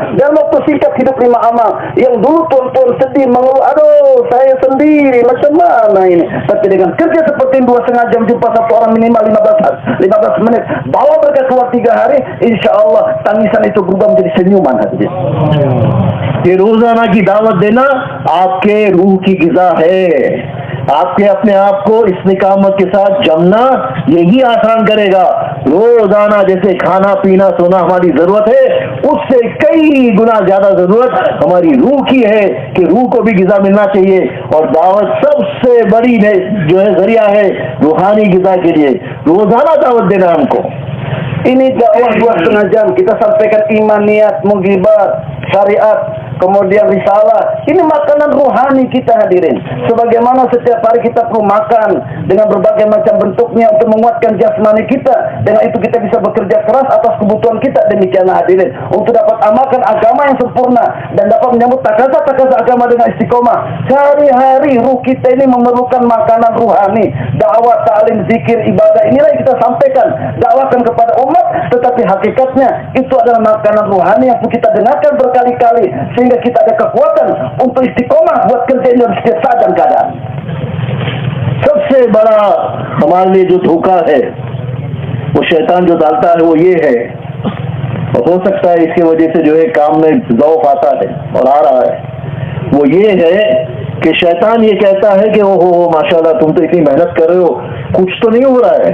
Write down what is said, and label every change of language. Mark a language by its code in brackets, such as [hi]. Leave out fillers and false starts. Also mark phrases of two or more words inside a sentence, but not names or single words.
[id] Dalam waktu singkat hidup 5 amal. Yang dulu tuan-tuan sedih mengeluh, aduh saya sendiri macam mana ini. Tapi dengan kerja seperti 2,5 jam jumpa satu orang minimal 15 menit, bawa mereka keluar 3 hari, [ar] إن شاء الله [id] tangisan itu berubah menjadi senyuman hadirin. [hi] ये रोजाना की दावत देना आपके रूह की गिज़ा है। आपके अपने आप को इस निकामत के साथ जमना यही आसान करेगा। रोजाना जैसे खाना पीना सोना हमारी जरूरत है, उससे कई गुना ज्यादा जरूरत हमारी रूह की है कि रूह को भी गिज़ा मिलना चाहिए। और दावत सबसे बड़ी जो है जरिया है रूहानी गिज़ा के लिए। रोजाना दावत देना हमको। [id] Ini dakwah 2,5 jam kita sampaikan iman, niat, mughibat, syariat, kemudian risalah. Ini makanan rohani kita hadirin. Sebagaimana setiap hari kita perlu makan dengan berbagai macam bentuknya untuk menguatkan jasmani kita. Dengan itu kita bisa bekerja keras atas kebutuhan kita. Demikianlah hadirin, untuk dapat amalkan agama yang sempurna dan dapat menyambut takaza-takaza agama dengan istiqomah. Sehari-hari ruh kita ini memerlukan makanan rohani. Dakwah, ta'lim, zikir, ibadah, inilah yang kita sampaikan, dakwahkan kepada umat. Tetapi hakikatnya itu adalah makanan rohani yang kita dengarkan berkali-kali, sehingga kita ada kekuatan untuk istiqomah buat kerja dalam setiap saat dan keadaan. [hi] सबसे बड़ा हमारे लिए जो धोखा है वो शैतान जो डालता है वो ये है, और हो सकता है इसकी वजह से जो है काम में ज़ौफ़ आता है और आ रहा है, वो ये है कि शैतान ये कहता है कि ओहो [ar] ما شاء الله [hi] तुम तो इतनी मेहनत कर रहे हो, कुछ तो नहीं हो रहा है।